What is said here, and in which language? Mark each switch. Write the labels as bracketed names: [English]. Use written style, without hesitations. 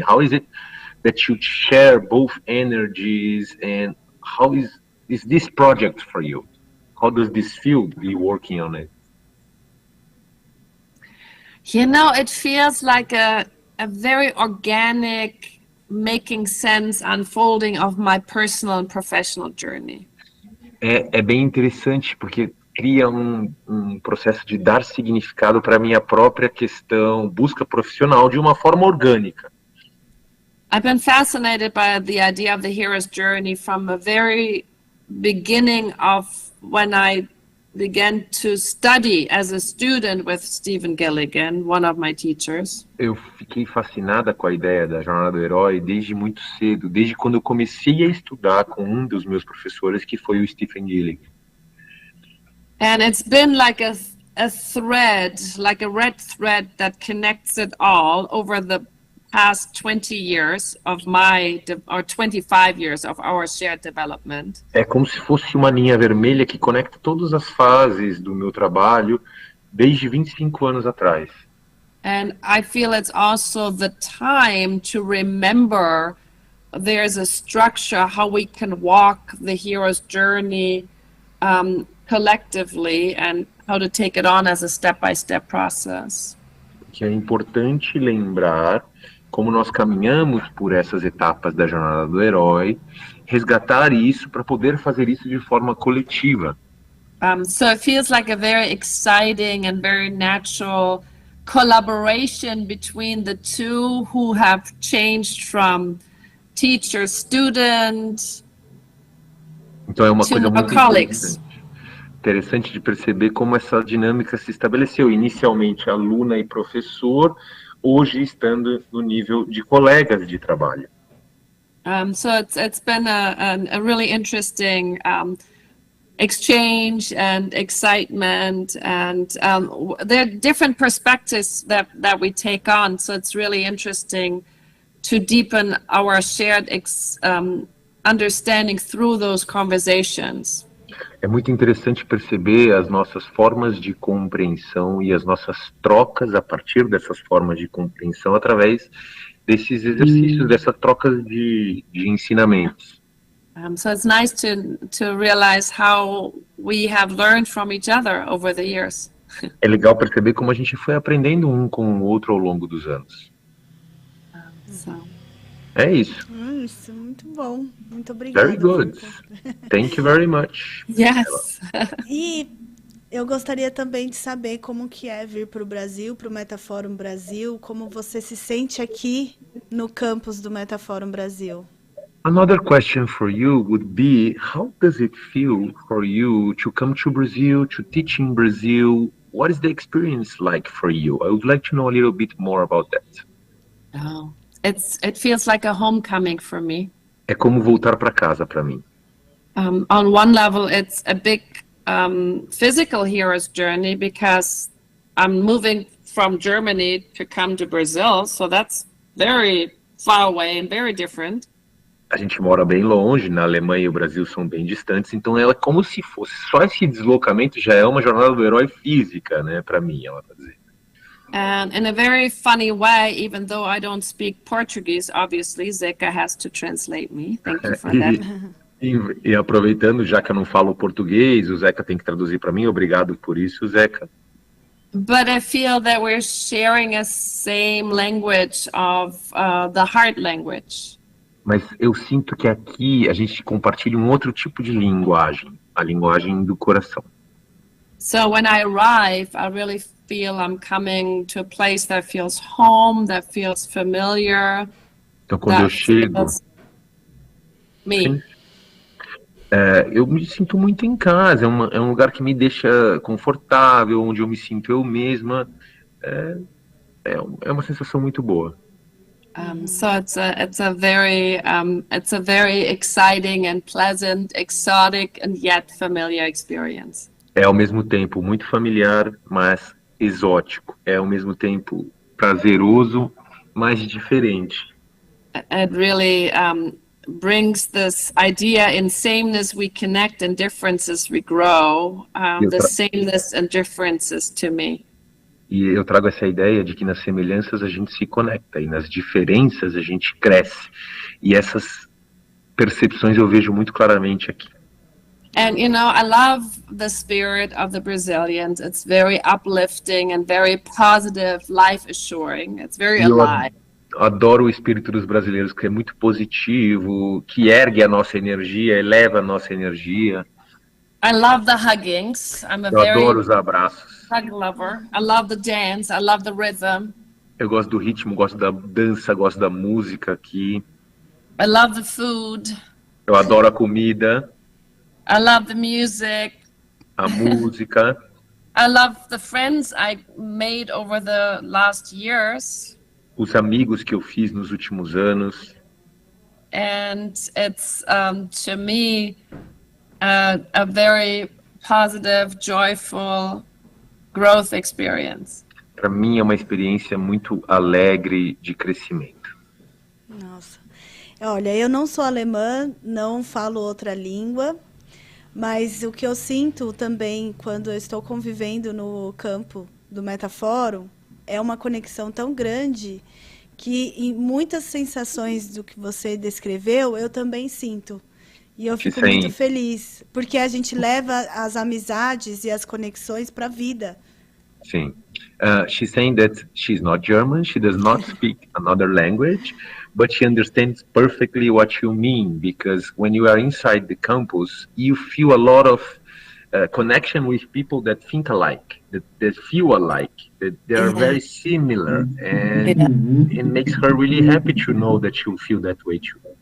[English] How is it that you share both energies, and how is this project for you? How does this feel to be working on it? You know, it feels like a very organic, making sense unfolding of my personal and professional journey. [Portuguese] É bem interessante, porque cria um processo de dar significado para a minha própria questão, busca profissional, de uma forma orgânica. [English] I've been fascinated by the idea of the hero's journey from the very beginning of when I began to study as a student with Stephen Gilligan, one of my teachers. [Portuguese] Eu fiquei fascinada com a ideia da jornada do herói desde muito cedo, desde quando eu comecei a estudar com um dos meus professores, que foi o Stephen Gilligan. [English] And it's been like a thread, like a red thread that connects it all over the past 20 years of or 25 years of our shared development. [Portuguese] É como se fosse uma linha vermelha que conecta todas as fases do meu trabalho desde 25 anos atrás. [English] And I feel it's also the time to remember there's a structure how we can walk the hero's journey collectively, and how to take it on as a step-by-step process. [Portuguese] Que é importante lembrar como nós caminhamos por essas etapas da jornada do herói, resgatar isso para poder fazer isso de forma coletiva. [English] So it feels like a very exciting and very natural collaboration between the two who have changed from teacher, student, [Portuguese] então é uma coisa muito [English] colleagues. [Portuguese] Interessante de perceber como essa dinâmica se estabeleceu. Inicialmente aluna e professor, hoje estando no nível de colegas de trabalho. [English] So it's been a really interesting exchange and excitement, and there are different perspectives that we take on. So it's really interesting to deepen our shared understanding through those conversations. [Portuguese] É muito interessante perceber as nossas formas de compreensão e as nossas trocas a partir dessas formas de compreensão através desses exercícios, dessas trocas de ensinamentos. [English] So it's nice to realize how we have learned from each other over the years. [Portuguese] É legal perceber como a gente foi aprendendo um com o outro ao longo dos anos. É isso. Isso, muito bom. Muito obrigada. [English] Very good. Thank you very much. Yes. [Portuguese] E eu gostaria também de saber como que é vir para o Brasil, para o Metaforum Brasil, como você se sente aqui no campus do Metaforum Brasil. [English] Another question for you would be, how does it feel for you to come to Brazil, to teach in Brazil? What is the experience like for you? I would like to know a little bit more about that. Oh, it feels like a homecoming for me. [Portuguese] É como voltar para casa para mim. [English] On one level, it's a big physical hero's journey because I'm moving from Germany to come to Brazil, so that's very far away and very different. [Portuguese] A gente mora bem longe, na Alemanha e o Brasil são bem distantes, então ela é como se fosse, só esse deslocamento já é uma jornada do herói física, né, para mim, ela tá dizendo. [English] And in a very funny way, even though I don't speak Portuguese, obviously, Zeca has to translate me. Thank you for that. [Portuguese] E aproveitando, já que eu não falo português, o Zeca tem que traduzir para mim, obrigado por isso, Zeca. [English] But I feel that we're sharing a same language of the heart language. [Portuguese] Mas eu sinto que aqui a gente compartilha um outro tipo de linguagem, a linguagem do coração. [English] So when I arrive, I really feel I'm coming to a place that feels home, that feels familiar. [Portuguese] Então quando eu chego, Me. eu me sinto muito em casa, é um lugar que me deixa confortável, onde eu me sinto eu mesma. É uma sensação muito boa. [English] So it's a very exciting and pleasant, exotic and yet familiar experience. [Portuguese] É ao mesmo tempo muito familiar, mas exótico. É ao mesmo tempo prazeroso, mas diferente. [English] It really brings this idea in sameness we connect and differences we grow. The sameness and differences to me. [Portuguese] E eu trago essa ideia de que nas semelhanças a gente se conecta e nas diferenças a gente cresce. E essas percepções eu vejo muito claramente aqui. [English] And you know, I love the spirit of the Brazilians. It's very uplifting and very positive, life assuring. It's very alive. [Portuguese] Eu adoro o espírito dos brasileiros, que é muito positivo, que ergue a nossa energia, eleva a nossa energia. [English] I love the huggings. [Portuguese] Eu adoro os abraços. [English] Hug lover. I love the dance. I love the rhythm. [Portuguese] Eu gosto do ritmo, gosto da dança, gosto da música aqui. [English] I love the food. [Portuguese] Eu adoro a comida. [English] I love the music. [Portuguese] A música. [English] I love the friends I made over the last years. [Portuguese] Os amigos que eu fiz nos últimos anos. [English] And it's to me a very positive, joyful growth experience. [Portuguese] Para mim é uma experiência muito alegre de crescimento. Nossa. Olha, eu não sou alemã, não falo outra língua, mas o que eu sinto também quando eu estou convivendo no campo do Metaforum é uma conexão tão grande que em muitas sensações do que você descreveu, eu também sinto. E eu fico muito feliz, porque a gente leva as amizades e as conexões para a vida. Sim. [English] She's saying that she's not German, she does not speak another language, but she understands perfectly what you mean, because when you are inside the campus, you feel a lot of connection with people that think alike, that feel alike, that they are very similar, and it makes her really happy to know that you feel that way too.